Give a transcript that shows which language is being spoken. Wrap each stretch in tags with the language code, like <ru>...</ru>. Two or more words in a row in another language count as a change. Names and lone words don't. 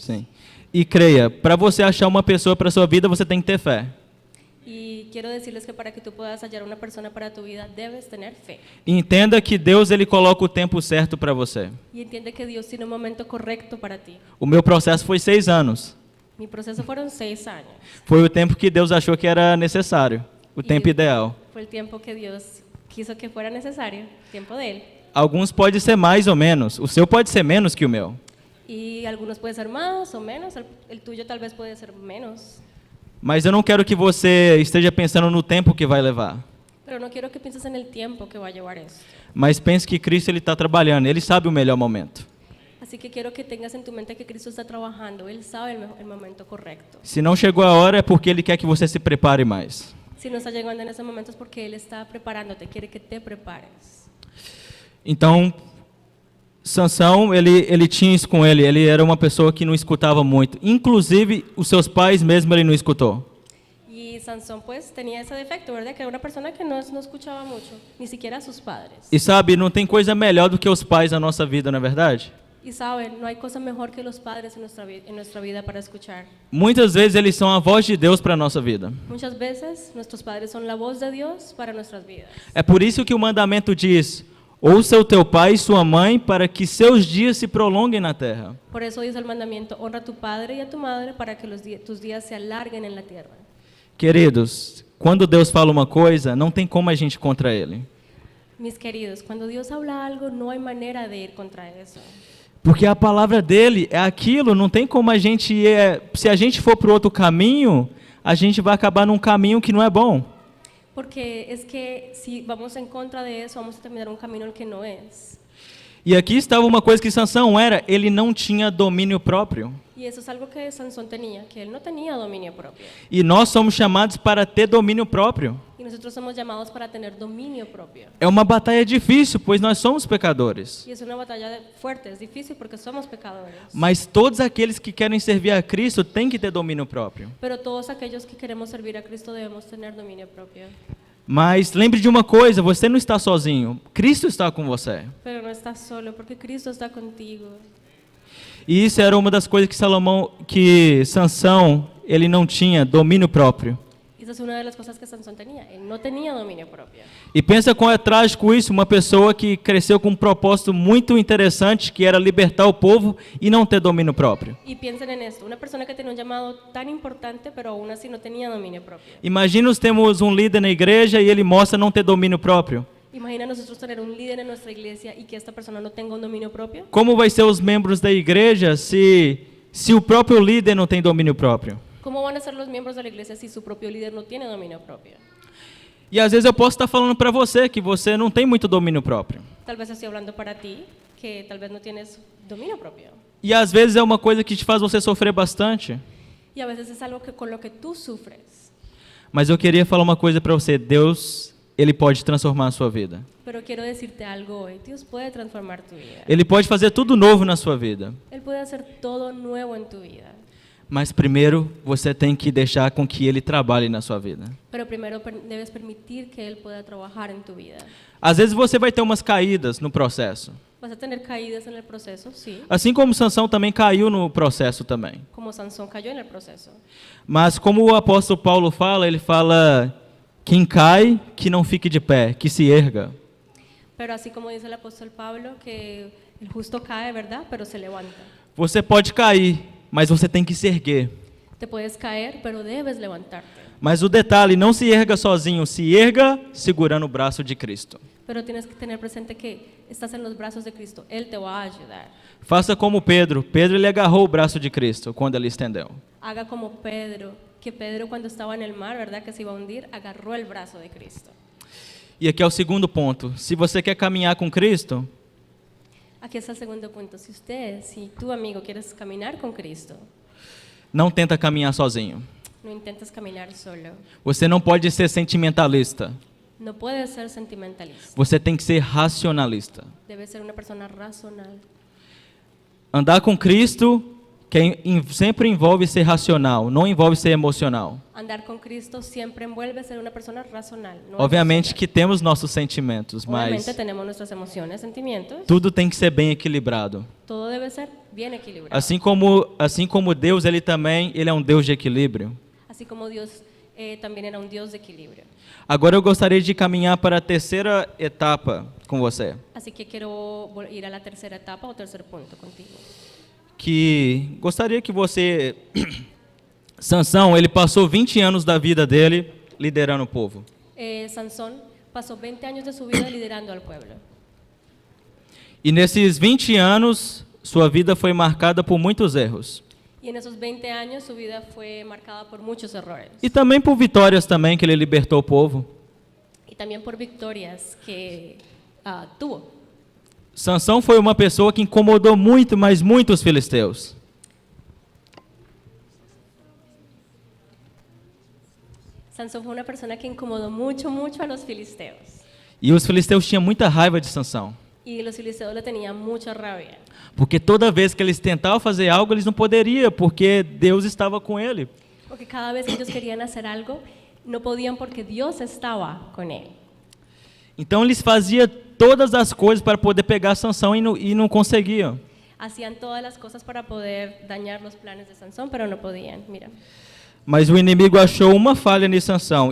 <pt>Sim. E creia, para você achar uma pessoa para sua vida, você tem que ter fé.</pt> <es>Y quiero decirles que para que tú puedas hallar una persona para tu vida, debes tener fe.</es> <pt>E entenda que Deus ele coloca o tempo certo para você.</pt> <es>Y entiende que Dios tiene un momento correcto para ti.</es> <pt>O meu processo foi 6 anos.</pt> <es>Mi proceso fueron 6 años.</es> <pt>Foi o tempo que Deus achou que era necessário, o tempo ideal.</pt> <es>Fue el tiempo que Dios quiso que fuera necesario, tiempo de Él.</es> <pt>Alguns pode ser mais ou menos, o seu pode ser menos que o meu.</pt> <es>Y algunos puede ser más o menos, el tuyo tal vez puede ser menos.</es> <pt>Mas eu não quero que você esteja pensando no tempo que vai levar.</pt> <es>Pero no quiero que pienses en el tiempo que va a llevar esto.</es> <pt>Mas pense que Cristo ele está trabalhando, ele sabe o melhor momento.</pt> <es>Así que quiero que tengas en tu mente que Cristo está trabajando, Él sabe el momento correcto.</es> <pt>Se não chegou a hora é porque ele quer que você se prepare mais.</pt> <es>Si no está llegando en ese momento es porque Él está preparándote, quiere que te prepares.</es> <pt>Então, Sansão, ele tinha isso com ele, ele era uma pessoa que não escutava muito. Inclusive, os seus pais mesmo ele não escutou.</pt> <es>Y Sansón pues tenía ese defecto, ¿verdad? Que era una persona que no escuchaba mucho, ni siquiera a sus padres.</es> <pt>E sabe, não tem coisa melhor do que os pais na nossa vida, não é verdade?</pt> <es>Y saben, no hay cosa mejor que los padres en nuestra vida para escuchar.</es> <pt>Muitas vezes eles são a voz de Deus para a nossa vida.</pt> <es>Muchas veces nuestros padres son la voz de Dios para nuestras vidas.</es> <pt>É por isso que o mandamento diz: ouça o teu pai e sua mãe para que seus dias se prolonguem na terra.</pt> <es>Por eso dice el mandamiento, honra a tu padre y a tu madre para que tus días se alarguen en la tierra.</es> <pt>Queridos, quando Deus fala uma coisa, não tem como a gente ir contra ele.</pt> <es>Mis queridos, cuando Dios habla algo, no hay manera de ir contra eso.</es> <pt>Porque a palavra dele é aquilo, não tem como a gente ir, se a gente for para outro caminho, a gente vai acabar num caminho que não é bom.</pt> <es>Porque es que si vamos en contra de eso, vamos a terminar un camino el que no es.</es> <pt>E aqui estava uma coisa que Sansão era, ele não tinha domínio próprio.</pt> <es>Y eso es algo que Sansón tenía, que él no tenía dominio propio.</es> <pt>E nós somos chamados para ter domínio próprio.</pt> <es>Y nosotros somos llamados para tener dominio propio.</es> <pt>É uma batalha difícil, pois nós somos pecadores.</pt> <es>Y es una batalla fuerte, es difícil porque somos pecadores.</es> <pt>Mas todos aqueles que querem servir a Cristo têm que ter domínio próprio.</pt> <es>Pero todos aquellos que queremos servir a Cristo debemos tener dominio propio.</es> <pt>Mas lembre de uma coisa, você não está sozinho. Cristo está com você.</pt> <es>Pero no estás solo porque Cristo está contigo.</es> <pt>E isso era uma das coisas que Sansão, ele não tinha domínio próprio.</pt> <es>Esa es una de las cosas que Sansón tenía. Él no tenía dominio propio.</es> <pt>E pensa como é trágico isso, uma pessoa que cresceu com um propósito muito interessante, que era libertar o povo e não ter domínio próprio.</pt> <es>Y piensen en esto, una persona que tenía un llamado tan importante, pero aún así no tenía dominio propio.</es> <pt>Imagina nós temos um líder na igreja e ele mostra não ter domínio próprio.</pt> <es>Imagina nosotros tener un líder en nuestra iglesia y que esta persona no tenga un dominio propio.</es> <pt>Como vai ser os membros da igreja se o próprio líder não tem domínio próprio?</pt> <es>¿Cómo van a ser los miembros de la iglesia si su propio líder no tiene dominio propio?</es> <pt>E às vezes eu posso estar falando para você que você não tem muito domínio próprio.</pt> <es>Tal vez estoy hablando para ti que tal vez no tienes dominio propio.</es> <pt>E às vezes é uma coisa que te faz você sofrer bastante.</pt> <es>Y a veces es algo que con lo que tú sufres.</es> <pt>Mas eu queria falar uma coisa para você. Deus, ele pode transformar a sua vida.</pt> <es>Pero quiero decirte algo hoy. Dios puede transformar tu vida.</es> <pt>Ele pode fazer tudo novo na sua vida.</pt> <es>Él puede hacer todo nuevo en tu vida.</es> <pt>Mas primeiro você tem que deixar com que ele trabalhe na sua vida.</pt> <es>Pero primero debes permitir que Él pueda trabajar en tu vida.</es> <pt>Às vezes você vai ter umas caídas no processo.</pt> <es>Vas a tener caídas en el proceso, sí.</es> <pt>Assim como Sansão também caiu no processo também.</pt> <es>Como Sansón cayó en el proceso.</es> <pt>Mas como o apóstolo Paulo fala, ele fala: quem cai, que não fique de pé, que se erga.</pt> <es>Pero así como dice el apóstol Pablo, que el justo cae, ¿verdad? Pero se levanta.</es> <pt>Você pode cair, mas você tem que se erguer.</pt> <es>Te puedes caer, pero debes levantarte.</es> <pt>Mas o detalhe, não se erga sozinho, se erga segurando o braço de Cristo.</pt> <es>Pero tienes que tener presente que estás en los brazos de Cristo. Él te va a ayudar.</es> <pt>Faça como Pedro. Pedro ele agarrou o braço de Cristo quando ele estendeu.</pt> <es>Haga como Pedro, que Pedro cuando estaba en el mar, ¿verdad? Que se iba a hundir, agarró el brazo de Cristo.</es> <pt>E aqui é o segundo ponto. Se você quer caminhar com Cristo,</pt> <es>Aquí está el segundo punto. Si tú, amigo, quieres caminar con Cristo,</es> <pt>não tenta caminhar sozinho.</pt> <es>no intentes caminar solo.</es> <pt>Você não pode ser sentimentalista.</pt> <es>No puedes ser sentimentalista.</es> <pt>Você tem que ser racionalista.</pt> <es>Debes ser una persona racional.</es> <pt>Andar com Cristo sempre envolve ser racional, não envolve ser emocional.</pt> <es>Andar con Cristo siempre envuelve ser una persona racional. No</es> <pt>Obviamente</pt> <es>emocional.</es> <pt>que temos nossos sentimentos,</pt> <es>Obviamente</es> <pt>mas</pt> <es>tenemos nuestras emociones, sentimientos.</es> <pt>tudo tem que ser bem equilibrado.</pt> <es>Todo debe ser bien equilibrado.</es> <pt>Assim como Deus, ele é um Deus de equilíbrio.</pt> <es>Así como Dios también era un Dios de equilibrio.</es> <pt>Agora eu gostaria de caminhar para a terceira etapa com você,</pt> <es>Así que quiero ir a la tercera etapa o tercer punto contigo.</es> <pt>que gostaria que você Sansão, ele passou 20 anos da vida dele liderando o povo.</pt> <es>Sansón pasó 20 años de su vida liderando al pueblo.</es> <pt>E nesses 20 anos, sua vida foi marcada por muitos erros.</pt> <es>Y en esos 20 años su vida fue marcada por muchos errores.</es> <pt>E também por vitórias também que ele libertou o povo.</pt> <es>Y también por victorias que tuvo.</es> <pt>Sansão foi uma pessoa que incomodou muito, mas muito os filisteus.</pt> <es>Sansón fue una persona que incomodó mucho, mucho a los filisteos.</es> <pt>E os filisteus tinham muita raiva de Sansão.</pt> <es>Y los filisteos le tenían mucha rabia.</es> <pt>Porque toda vez que eles tentavam fazer algo, eles não poderiam, porque Deus estava com ele.</pt> <es>Porque cada vez que ellos querían hacer algo, no podían porque Dios estaba con él.</es> <pt>Então eles faziam todas as coisas para poder pegar Sansão e não conseguiam.</pt> <es>Hacían todas las cosas para poder dañar los planes de Sansón, pero no podían. Mira.</es> <pt>Mas o inimigo achou uma falha em Sansão.</pt>